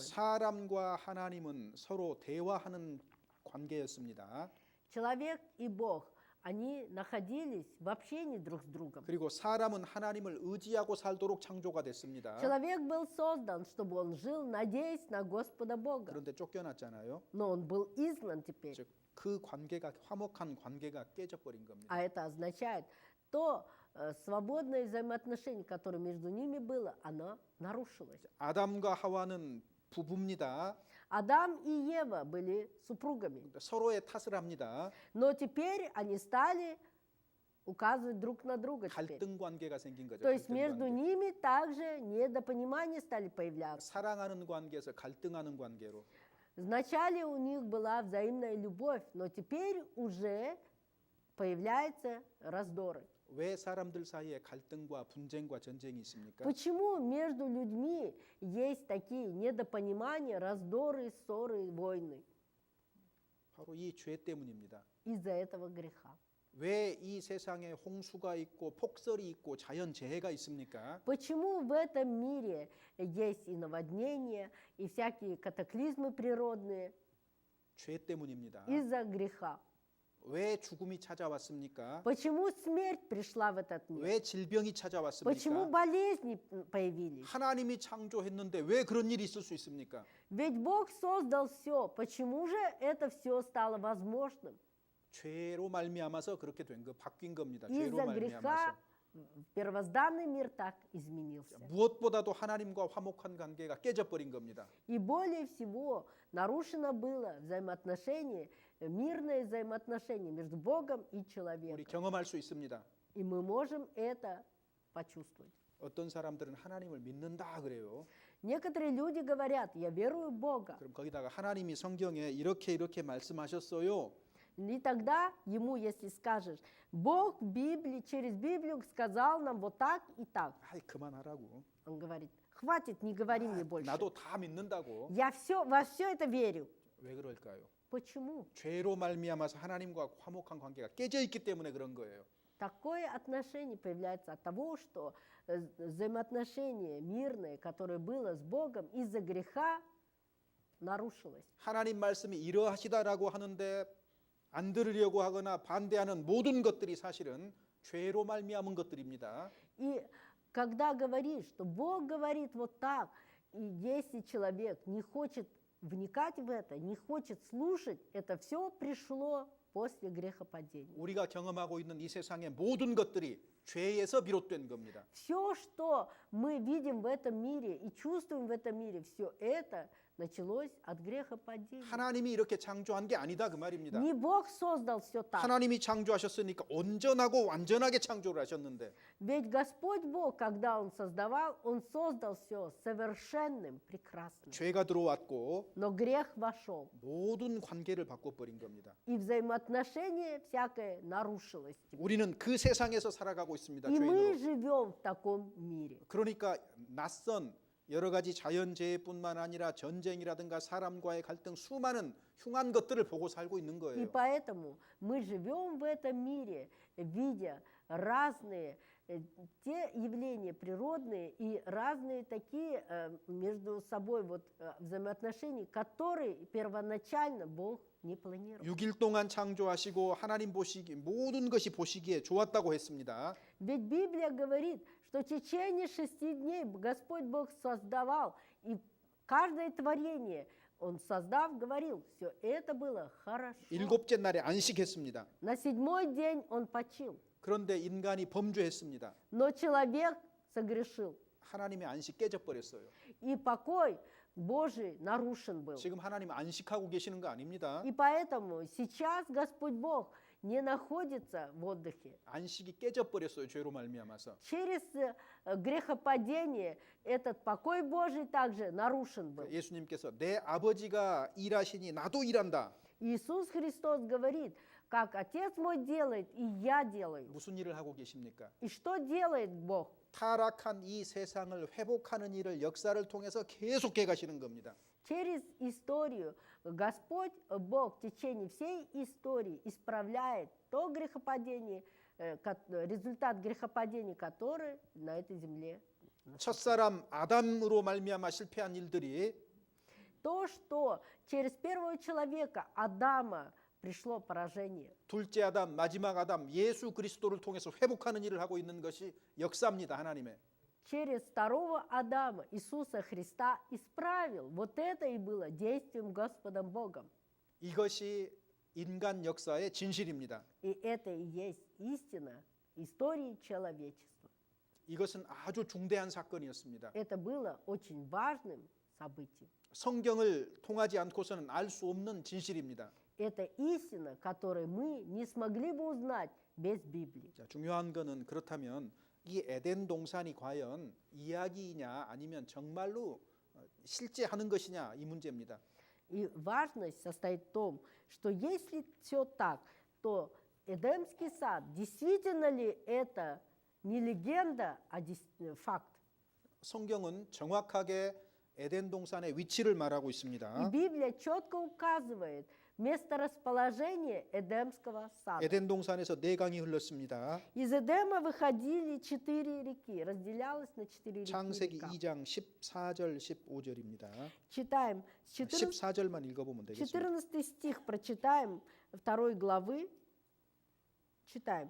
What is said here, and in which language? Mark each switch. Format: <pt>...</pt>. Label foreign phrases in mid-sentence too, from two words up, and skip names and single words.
<ko>사람과 하나님은 서로 대화하는 관계였습니다.</ko> <ru>Человек и Бог, они находились в общении друг с другом.</ru> <ko>그리고 사람은 하나님을 의지하고 살도록 창조가 됐습니다.</ko> <ru>Человек был создан, чтобы он жил, надеясь на Господа Бога.</ru> <ko>그런데 쫓겨났잖아요.</ko> <ru>Но он был изгнан теперь.</ru> <ko>즉 그 관계가 화목한 관계가 깨져버린 겁니다.</ko> <ru>А это означает, то свободное взаимоотношение, которое между ними было, оно нарушилось.</ru> <ko>아담과 하와는 부부입니다.</ko> <ru>Адам и Ева были супругами.</ru> <ko>서로의 탓을 합니다.</ko> <ru>Но теперь они стали указывать друг на друга теперь.</ru> <ko>갈등 관계가 생긴 거죠.</ko> <ru>То есть</ru> <ko>갈등</ko> <ru>между</ru> <ko>관계.</ko> <ru>ними также недопонимания стали появляться.</ru> <ko>사랑하는 관계에서 갈등하는 관계로.</ko> <ru>Вначале у них была взаимная любовь, но теперь уже появляются раздоры.</ru> <ko>왜 사람들 사이에 갈등과 분쟁과 전쟁이 있습니까?</ko> <ru>Почему между людьми есть такие недопонимания, раздоры, ссоры, войны?</ru> <ko>바로 이 죄 때문입니다.</ko> <ru>Из-за этого греха.</ru> <ko>왜 이 세상에 홍수가 있고 폭설이 있고 자연 재해가 있습니까?</ko> <ru>Почему в этом мире есть и наводнения, и всякие катаклизмы природные?</ru> <ko>죄 때문입니다.</ko> <ru>Из-за греха.</ru> <ko>왜 죽음이 찾아왔습니까?</ko> <ru>Почему смерть пришла в этот мир?</ru> <ko>왜 질병이</ko> <ru>Почему</ru> <ko>찾아왔습니까?</ko> <ru>болезни появились?</ru> <ko>하나님이 창조했는데 왜 그런 일이 있을 수 있습니까?</ko> <ru>Ведь Бог создал все. Почему же это все стало возможным?</ru> <ko>죄로 말미암아서 그렇게 된 거, 바뀐 겁니다. 죄로</ko> <ru>Из-за греха</ru> <ko>말미암아서.</ko> <ru>первозданный мир так изменился.</ru> <ko>무엇보다도 하나님과 화목한 관계가 깨져버린 겁니다.</ko> <ru>И более всего нарушено было взаимоотношение, мирное взаимоотношение между Богом и</ru> <ko>우리</ko> <ru>человеком.</ru> <ko>경험할 수 있습니다.</ko> <ru>И мы можем это почувствовать.</ru> <ko>어떤 사람들은 하나님을 믿는다 그래요.</ko> <ru>Некоторые люди говорят, я верую в Бога.</ru> <ko>그럼 거기다가 하나님이 성경에 이렇게 말씀하셨어요.</ko> <ru>И тогда ему, если скажешь, Бог в Библии, через Библию сказал нам вот так и так.</ru> <ko>아이 그만하라고.</ko> <ru>Он говорит, хватит, не говори мне больше.</ru> <ko>나도 다 믿는다고.</ko> <ru>Я во все это верю.</ru> <ko>왜 그럴까요?</ko> <ru>Почему?</ru> <ko>죄로 말미암아서 하나님과 화목한 관계가 깨져 있기 때문에 그런 거예요.</ko> <ru>Такое отношение появляется от того, что взаимоотношение мирное, которое было с Богом, из-за греха нарушилось.</ru> <ko>하나님 말씀이 이러하시다라고 하는데 안 들으려고 하거나 반대하는 모든 것들이 사실은 죄로 말미암은 것들입니다.</ko> <ru>И когда говоришь, что Бог говорит вот так, и если человек не хочет вникать в это, не хочет слушать, это все пришло после грехопадения.</ru> <ko>우리가 경험하고 있는 이 세상의 모든 것들이 죄에서 비롯된 겁니다.</ko> <ru>Все, что мы видим в этом мире и чувствуем в этом мире, все это началось от грехопадения.</ru> <ko>하나님이 이렇게 창조한 게 아니다 그 말입니다.</ko> <ru>Не Бог создал все так.</ru> <ko>하나님이 창조하셨으니까 온전하고 완전하게 창조를 하셨는데</ko> <ru>Ведь Господь Бог, когда Он создал все совершенным, прекрасным.</ru> <ko>죄가 들어왔고</ko> <ru>Но грех вошел,</ru> <ko>모든 관계를 바꿔버린 겁니다.</ko> <ru>и взаимоотношение всякое нарушилось.</ru> <ko>우리는 그 세상에서 살아가고 있습니다.</ko> <ru>И мы</ru> <ko>죄인으로.</ko> <ru>живем в таком мире.</ru> <ko>그러니까 낯선 여러 가지 자연재해뿐만 아니라 전쟁이라든가 사람과의 갈등 수많은 흉한 것들을 보고 살고 있는</ko> <ru>И</ru> <ko>거예요.</ko> <ru>поэтому мы живем в этом мире, видя разные те явления природные и разные такие между собой взаимоотношения, которые первоначально Бог не планировал.</ru> <ko>6일 동안 창조하시고 하나님 보시기 모든 것이 보시기에 좋았다고 했습니다.</ko> <ru>Ведь Библия говорит, что в течение 6 дней Господь Бог создавал, и каждое творение Он создав, говорил, все это было хорошо.</ru> <ko>일곱째 날에 안식했습니다.</ko> <ru>На 7-й день Он почил,</ru> <ko>그런데 인간이 범죄했습니다.</ko> <ru>но человек согрешил,</ru> <ko>하나님의 안식 깨져버렸어요.</ko> <ru>и покой Божий нарушен был.</ru> <ko>지금 하나님 안식하고 계시는 거 아닙니다.</ko> <ru>И поэтому сейчас Господь Бог не находится в отдыхе.</ru> <ko>안식이 깨져버렸어요. 죄로 말미암아서.</ko> <ru>Через грехопадение этот покой Божий также нарушен был.</ru> <ko>예수님께서 내 아버지가 일하시니 나도 일한다.</ko> <ru>Иисус Христос говорит, как Отец мой делает, и я делаю.</ru> <ko>무슨 일을 하고 계십니까?</ko> <ru>И что делает Бог?</ru> <ko>타락한 이 세상을 회복하는 일을 역사를 통해서 계속 해가시는 겁니다.</ko> <ru>Через историю Господь Бог в течение всей истории исправляет то грехопадение, результат грехопадения, который на этой земле.</ru> <ko>첫사람 아담으로 말미암아 실패한 일들이</ko> <ru>То, что через первого человека, Адама, пришло поражение.</ru> <ko>둘째 아담, 마지막 아담, 예수 그리스도를 통해서 회복하는 일을 하고 있는 것이 역사입니다. 하나님의.</ko> <ru>Через второго Адама, Иисуса Христа, исправил. Вот это и было действием Господом Богом.</ru> <ko>이것이 인간 역사의 진실입니다.</ko> <ru>И это и есть истина истории человечества.</ru> <ko>이것은 아주 중대한 사건이었습니다.</ko> <ru>Это было очень важным событием.</ru> <ko>성경을 통하지 않고서는 알 수 없는 진실입니다.</ko> <ru>это истина, которую мы не смогли бы узнать без Библии.</ru> <ko>자, 중요한 거는 그렇다면 이 에덴 동산이 과연 이야기냐 아니면 정말로 실제 하는 것이냐 이 문제입니다.</ko> <ru>И важность состоит в том, что если все так, то Эдемский сад, действительно ли это не легенда, а факт?</ru> <ko>성경은 정확하게 에덴 동산의 위치를 말하고</ko> <ru>И</ru> <ko>있습니다.</ko> <ru>Библия четко указывает месторасположение Эдемского сада.</ru> <ko>에덴 동산에서 네 강이 흘렀습니다.</ko> <ru>Из Эдема выходили 4 реки, разделялось на 4</ru> <ko>창세기</ko> <ru>реки.</ru> <ko>2장 14절 15절입니다.</ko> <ru>Читаем с 14,</ru> <ko>14절만 읽어보면 되겠습니다.</ko> <ru>14 стих, прочитаем 2 главы. Читаем.</ru>